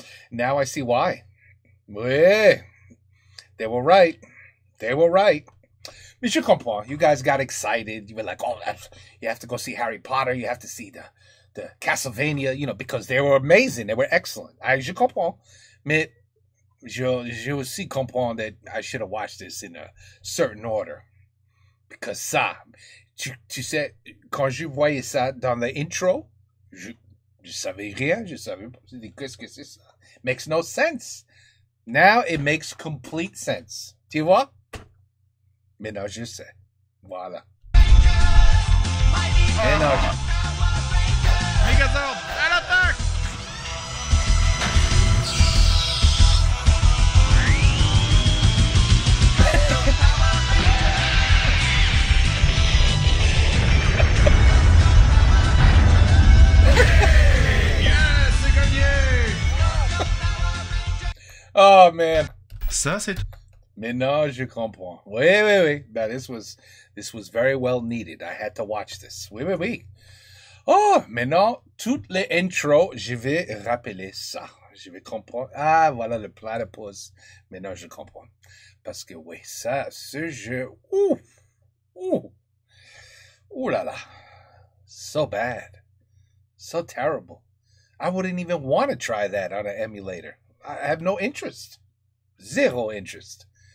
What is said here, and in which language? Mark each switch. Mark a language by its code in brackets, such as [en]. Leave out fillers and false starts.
[en] Now I see why. Ouais. They were right. They were right. [fr] Mais je comprends. [en] You guys got excited. You were like, oh, you have to go see Harry Potter. You have to see the Castlevania, you know, because they were amazing. They were excellent. [fr] Je comprends. Mais je aussi comprends [en] that I should have watched this in a certain order. Because [fr] ça, tu sais, quand je voyais ça dans l'intro, je savais rien. Je savais pas. Qu'est-ce que c'est ça? [en] Makes no sense. Now it makes complete sense. [fr] Tu vois? Maintenant, je sais. Voilà. Maintenant, Megazord, à l'attaque. [en] Yes, [fr] c'est gagné. [en] oh, man. [fr] Ça, c'est... Maintenant, je comprends. Oui. [en] But this was very well needed. I had to watch this. Oui. [fr] Oh, maintenant, toutes les intros, je vais rappeler ça. Je vais comprendre. Ah, voilà le platypus. Maintenant, je comprends. Parce que oui, ça, ce jeu, ouh là là. [en] So bad. So terrible. I wouldn't even want to try that on an emulator. I have no interest. Zero interest.